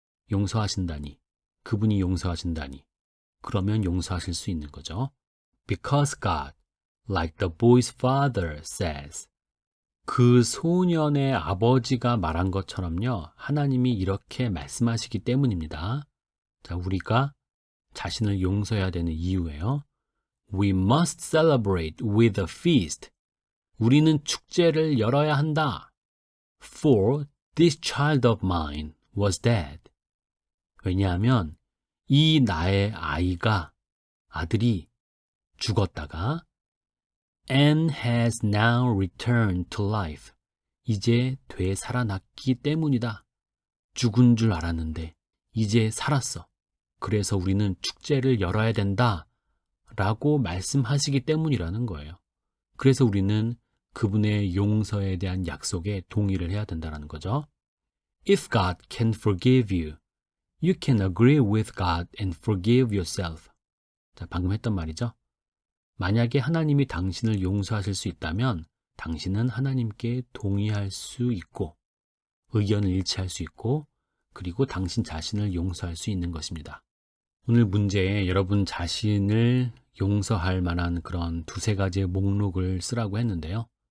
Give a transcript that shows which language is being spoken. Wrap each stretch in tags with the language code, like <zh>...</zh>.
<ko>용서하신다니, 그분이 용서하신다니, 그러면 용서하실 수 있는 거죠.</ko> <en>Because God, like the boy's father says,</en> <ko>그 소년의 아버지가 말한 것처럼요, 하나님이 이렇게 말씀하시기 때문입니다. 자, 우리가 자신을 용서해야 되는 이유예요.</ko> <en>We must celebrate with a feast.</en> <ko>우리는 축제를 열어야 한다.</ko> <en>For this child of mine was dead.</en> <ko>왜냐하면 이 나의 아들이 죽었다가</ko> <en>and has now returned to life.</en> <ko>이제 되살아났기 때문이다. 죽은 줄 알았는데 이제 살았어. 그래서 우리는 축제를 열어야 된다. 라고 말씀하시기 때문이라는 거예요. 그래서 우리는 그분의 용서에 대한 약속에 동의를 해야 된다는 거죠.</ko> <en>If God can forgive you, you can agree with God and forgive yourself.</en> <ko>자, 방금 했던 말이죠. 만약에 하나님이 당신을 용서하실 수 있다면 당신은 하나님께 동의할 수 있고 의견을 일치할 수 있고 그리고 당신 자신을 용서할 수 있는 것입니다. 오늘 문제에 여러분 자신을 용서할 만한 그런 두세 가지의 목록을 쓰라고 했는데요.</ko>